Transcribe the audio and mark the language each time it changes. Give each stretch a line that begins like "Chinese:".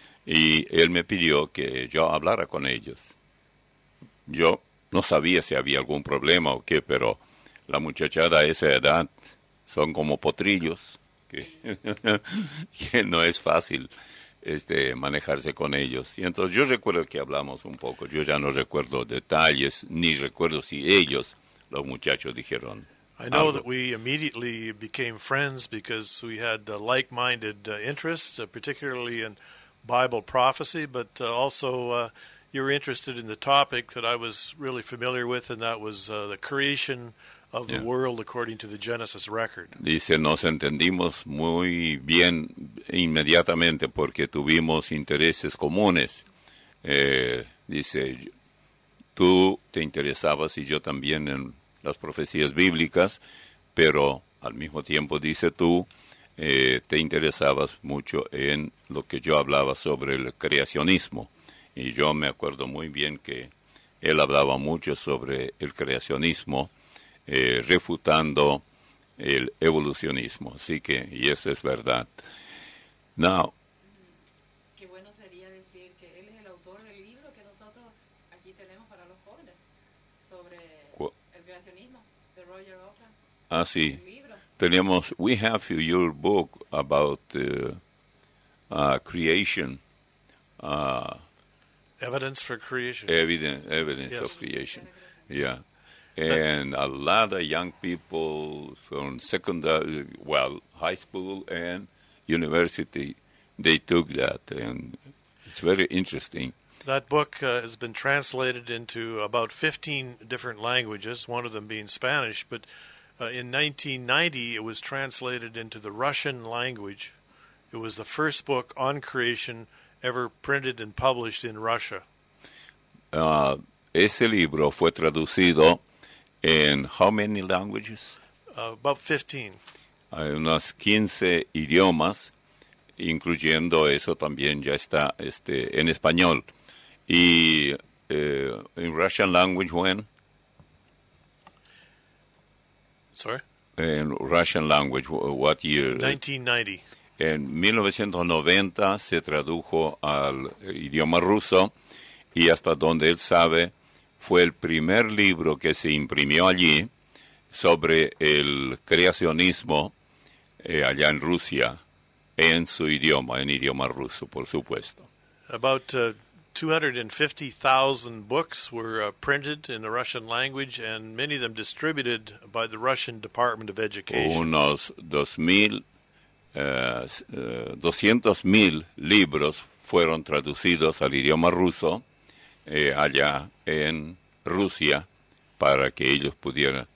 Spanish: Y él me pidió que yo hablara con ellos. Yo no sabía si había algún problema o qué, pero la muchachada a esa edad son como potrillos, que no es fácil manejarse con ellos. Y entonces yo recuerdo que hablamos un poco. Yo ya no recuerdo detalles, ni recuerdo si ellos, los muchachos, dijeron.
English: I know that we immediately became friends because we had like-minded interests, particularly in Bible prophecy, but also you were interested in the topic that I was really familiar with, and that was the creation of the world according to the Genesis record.
Spanish: Dice, nos entendimos muy bien inmediatamente porque tuvimos intereses comunes. Dice, tú te interesabas y yo también en las profecías bíblicas, pero al mismo tiempo, dice tú, te interesabas mucho en lo que yo hablaba sobre el creacionismo. Y yo me acuerdo muy bien que él hablaba mucho sobre el creacionismo, refutando el evolucionismo. Así que, y eso es verdad.
English: Now,
Spanish: qué bueno sería decir que él es el autor del libro que nosotros aquí tenemos para los jóvenes sobre el creacionismo de Roger Oakland. Ah, sí. Teníamos,
English: we have your book about creation. Evidence for creation. Evidence Yes. of creation. Yeah. And a lot of young people from high school and university, they took that, and it's very interesting. That book has been translated into about 15 different languages, one of them being Spanish, but in 1990 it was translated into the Russian language. It was the first book on creation ever printed and published in Russia.
Spanish: Ese libro fue traducido en
English: how many languages? About 15.
Spanish: Hay unos 15 idiomas, incluyendo eso también ya está en español. Y en
English: Russian language, when? Sorry?
Spanish: En
English: Russian language, what year? 1990.
Spanish: En 1990 se tradujo al idioma ruso y hasta donde él sabe fue el primer libro que se imprimió allí sobre el creacionismo allá en Rusia, en su idioma, en idioma ruso, por supuesto.
English: About 250,000 books were printed in the Russian language, and many of them distributed by the Russian Department of Education.
Spanish: Unos 200,000 libros fueron traducidos al idioma ruso allá en Rusia para que ellos pudieran.